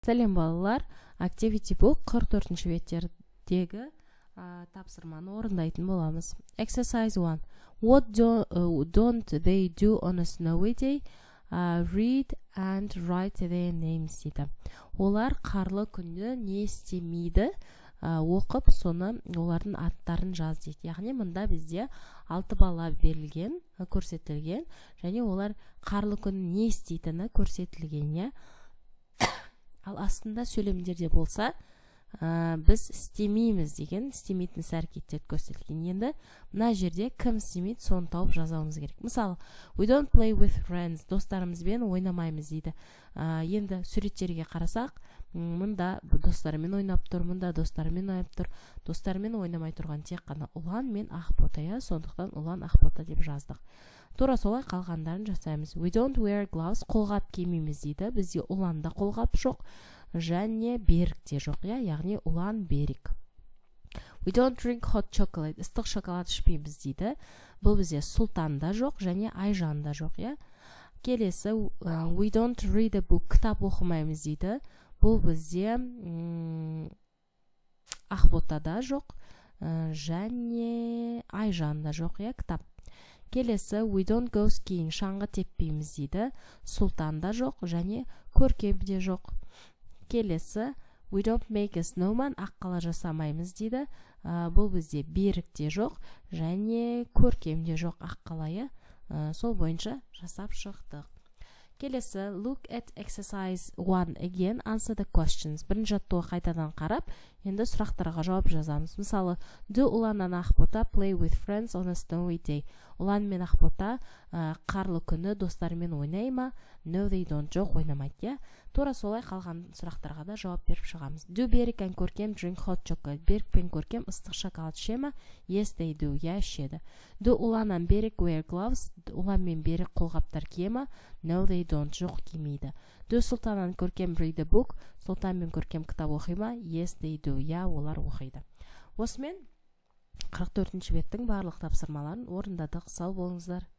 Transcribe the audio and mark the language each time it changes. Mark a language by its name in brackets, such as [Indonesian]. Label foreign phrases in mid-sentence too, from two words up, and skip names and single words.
[Kazakh] Сәлем балалар, Activity Book 44-ші беттердегі тапсырманы орындайтын боламыз. [English] Exercise 1. What don't they do on a snowy day? Read and write their names дейді. [Kazakh] Олар қарлы күнде не істемейді? Оқып, соны олардың аттарын жаз дейді. Яғни мұнда бізде 6 бала берілген, көрсетілген, және олар қарлы күн не істейтіні көрсетілген. Ал астында сөйлемдерде болса, біз істемейміз деген, істемейтін іс-әрекеттер көрсетілген. Енді мына жерде кім істемейді, соны тауып жазауымыз керек. Мысалы, [English] we don't play with friends, [Kazakh] достарымызбен ойнамаймыз дейді. Енді суреттерге қарасақ, мұнда достарымен ойнап тұр, мұнда достарымен ойнап тұр. Достарымен ойнамай тұрған тек қана ұлан мен ақбота, сондықтан ұлан ақбота деп жаздық. Тура солай қалғандарын жасаймыз. [English] We don't wear gloves, [Kazakh] қолғап кимейміз дейді. Бізде ұланда қолғап жоқ, және берік те жоқ, яғни ұлан берік. [English] We don't drink hot chocolate, [Kazakh] ыстық шоколад ішпейміз дейді. Бұл бізде сұлтанда жоқ, және айжанда жоқ. Келесі, [English] we don't read a book, [Kazakh] кітап оқымаймыз дейді. Бұл бізде ақботада жоқ, және айжанда жоқ, кітап. Келесі, [English] we don't go skiing, [Kazakh] шаңғы теппейміз дейді. Сұлтанда жоқ, және көркемде жоқ. Келесі, [English] we don't make a snowman, [Kazakh] аққала жасамаймыз дейді. Бұл бізде берікте жоқ, және көркемде жоқ аққалайы. Сол бойынша жасап шықтық. Келесі, [English] look at exercise 1 again, answer the questions. [Kazakh] Бірінші жаттығуға қайтадан қарап, енді сұрақтарға жауап жазамыз. [English] Мысалы, do ұлан мен ақбота play with friends on a snowy day? [Kazakh] Ұлан мен ақбота қарлы күні достарымен ойнай ма? [English] No, they don't, [Kazakh] жоқ, ойнамайды. Тура солай қалған сұрақтарға да жауап беріп шығамыз. [English] Do Берік and көркем drink hot chocolate? [Kazakh] Берік пен көркем ыстық шоколад іше ма? [English] Yes, they do, ішеді. Do ұлан and Берік wear gloves? [Kazakh] Ұлан мен Берік қолғаптар кие ма? [English] No, they don't, [Kazakh] жоқ, кимейді. [English] Do Сұлтан and көркем read a book? [Kazakh] Сұлтан мен көркем кітап оқи ма? [English] Yes, they do, [Kazakh] олар оқиды. Осымен 44-ші беттің барлық тапсырмаларын орындадық. Сау болыңыздар.